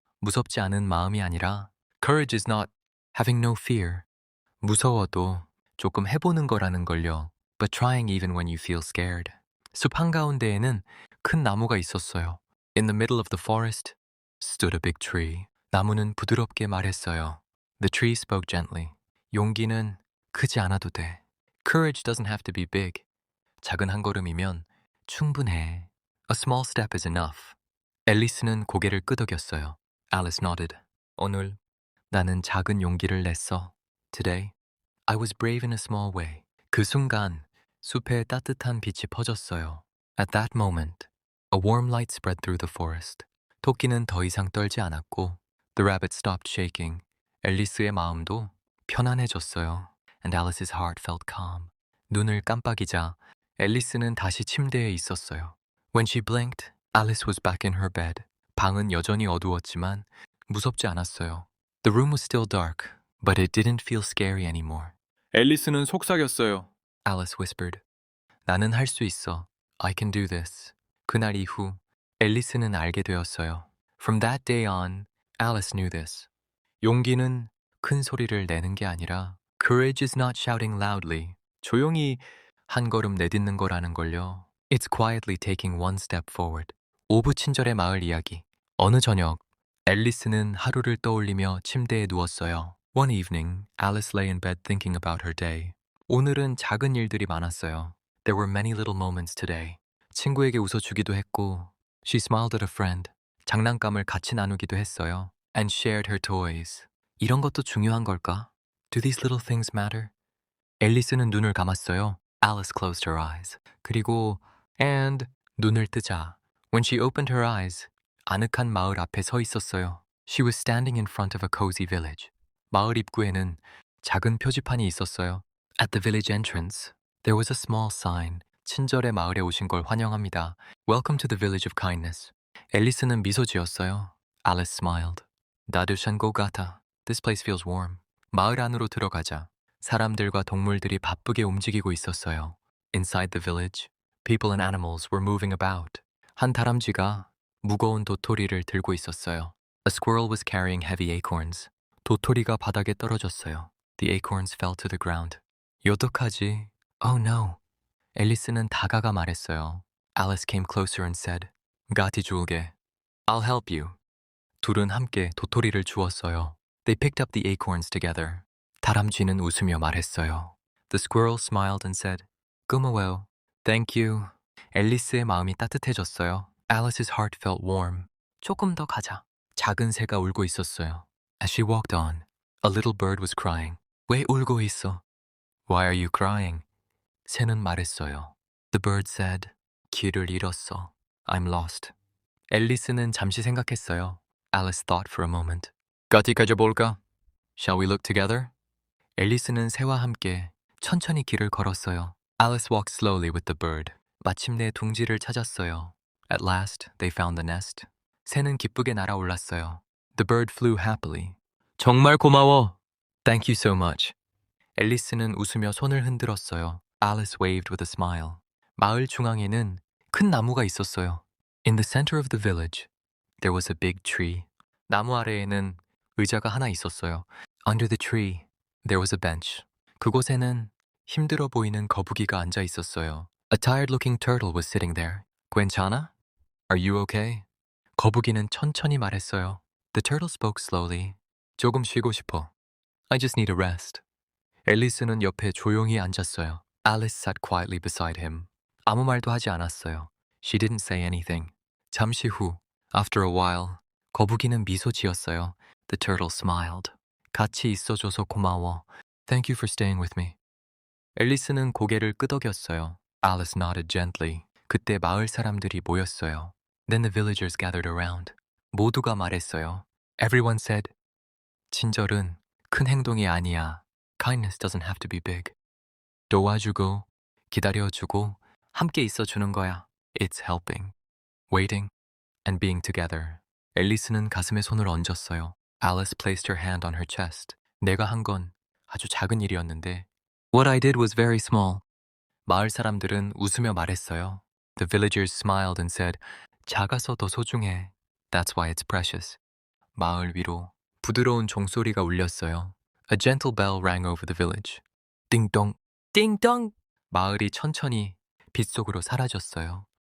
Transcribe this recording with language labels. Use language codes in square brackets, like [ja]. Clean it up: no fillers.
[ko] 무섭지 않은 마음이 아니라 [en] courage is not having no fear. [ko] 무서워도 조금 해보는 거라는 걸요. [en] But trying even when you feel scared. [ko] 숲 한가운데에는 큰 나무가 있었어요. [en] In the middle of the forest stood a big tree. [ko] 나무는 부드럽게 말했어요. [en] The tree spoke gently. [ko] 용기는 크지 않아도 돼. [en] Courage doesn't have to be big. [ko] 작은 한 걸음이면 충분해. [en] A small step is enough. [ko] 앨리스는 고개를 끄덕였어요. [en] Alice nodded. [ko] 오늘 나는 작은 용기를 냈어. [en] Today, I was brave in a small way. [ko] 그 순간 숲에 따뜻한 빛이 퍼졌어요. [en] At that moment, a warm light spread through the forest. [ko] 토끼는 더 이상 떨지 않았고 [en] The rabbit stopped shaking. [ko] 앨리스의 마음도 편안해졌어요. [en] And Alice's heart felt calm. [ko] 눈을 깜빡이자 앨리스는 다시 침대에 있었어요. [en] When she blinked, Alice was back in her bed. [ko] 방은 여전히 어두웠지만 무섭지 않았어요. [en] The room was still dark, but it didn't feel scary anymore. [ko] 앨리스는 속삭였어요. [en] Alice whispered. [ko] 나는 할 수 있어. [en] I can do this. [ko] 그날 이후 앨리스는 알게 되었어요. [en] From that day on, Alice knew this. [ko] 용기는 큰 소리를 내는 게 아니라 [en] Courage is not shouting loudly. [ko] 조용히 한 걸음 내딛는 거라는 걸요. [en] It's quietly taking one step forward. [ko] 오브 친절의 마을 이야기. 어느 저녁, 앨리스는 하루를 떠올리며 침대에 누웠어요. [en] One evening, Alice lay in bed thinking about her day. [ko] 오늘은 작은 일들이 많았어요. [en] There were many little moments today. [ko] 친구에게 웃어주기도 했고, [en] she smiled at a friend. [ko] 장난감을 같이 나누기도 했어요. [en] And shared her toys. [ko] 이런 것도 중요한 걸까? [en] Do these little things matter? [ko] 앨리스는 눈을 감았어요. [en] Alice closed her eyes. [ko] 그리고 and 눈을 뜨자. [en] When she opened her eyes, [ko] 아늑한 마을 앞에 서 있었어요. [en] She was standing in front of a cozy village. [ko] 마을 입구에는 작은 표지판이 있었어요. [en] At the village entrance, there was a small sign. [ko] 친절의 마을에 오신 걸 환영합니다. [en] Welcome to the village of kindness. [ko] 앨리스는 미소 지었어요. [en] Alice smiled. [ko] 따뜻한 곳 같아. [en] This place feels warm. [ko] 마을 안으로 들어가자 사람들과 동물들이 바쁘게 움직이고 있었어요. [en] Inside the village, people and animals were moving about. [ko] 한 다람쥐가 무거운 도토리를 들고 있었어요. [en] A squirrel was carrying heavy acorns. [ko] 도토리가 바닥에 떨어졌어요. [en] The acorns fell to the ground. [ko] 어떡하지? [en] Oh no. [ko] 앨리스는 다가가 말했어요. [en] Alice came closer and said, [ko] 가티 줄게. [en] I'll help you. [ko] 둘은 함께 도토리를 주었어요. [en] They picked up the acorns together. [ko] 다람쥐는 웃으며 말했어요. [en] The squirrel smiled and said, [ko] 고마워요. [en] Thank you. [ko] 앨리스의 마음이 따뜻해졌어요. [en] Alice's heart felt warm. [ko] 조금 더 가자. 작은 새가 울고 있었어요. [en] As she walked on, a little bird was crying. [ko] 왜 울고 있어? [en] Why are you crying? [ko] 새는 말했어요. [en] The bird said, [ko] 길을 잃었어. [en] I'm lost. [ko] 앨리스는 잠시 생각했어요. [en] Alice thought for a moment. [ko] 같이 가져볼까? [en] Shall we look together? [ko] 앨리스는 새와 함께 천천히 길을 걸었어요. [en] Alice walked slowly with the bird. [ko] 마침내 둥지를 찾았어요. [en] At last, they found the nest. [ko] 새는 기쁘게 날아올랐어요. [en] The bird flew happily. [ko] 정말 고마워. [en] Thank you so much. [ko] 앨리스는 웃으며 손을 흔들었어요. [en] Alice waved with a smile. [ko] 마을 중앙에는 큰 나무가 있었어요. [en] In the center of the village, there was a big tree. [ko] 나무 아래에는 의자가 하나 있었어요. [en] Under the tree, there was a bench. [ko] 그곳에는 힘들어 보이는 거북이가 앉아 있었어요. [en] A tired-looking turtle was sitting there. [ko] 괜찮아? [en] Are you okay? [ko] 거북이는 천천히 말했어요. [en] The turtle spoke slowly. [ko] 조금 쉬고 싶어. [en] I just need a rest. [ko] 앨리스는 옆에 조용히 앉았어요. [en] Alice sat quietly beside him. [ko] 아무 말도 하지 않았어요. [en] She didn't say anything. [ko] 잠시 후, [en] after a while, [ko] 거북이는 미소 지었어요. [en] The turtle smiled. [ko] 같이 있어줘서 고마워. [en] Thank you for staying with me. [ko] 앨리스는 고개를 끄덕였어요. [en] Alice nodded gently. [ko] 그때 마을 사람들이 모였어요. [en] Then the villagers gathered around. [ko] 모두가 말했어요. [en] Everyone said, [ko] 친절은 큰 행동이 아니야. [en] Kindness doesn't have to be big. [ko] 도와주고, 기다려주고, 함께 있어주는 거야. [en] It's helping, waiting, and being together. [ko] 앨리스는 가슴에 손을 얹었어요. [en] Alice placed her hand on her chest. [ko] 내가 한 건 아주 작은 일이었는데 [en] What I did was very small. [ko] 마을 사람들은 웃으며 말했어요. [en] The villagers smiled and said, [ko] 작아서 더 소중해. [en] That's why it's precious. [ko] 마을 위로 부드러운 종소리가 울렸어요. [en] A gentle bell rang over the village. 띵동, 띵동! [ko] 마을이 천천히 빛 속으로 사라졌어요.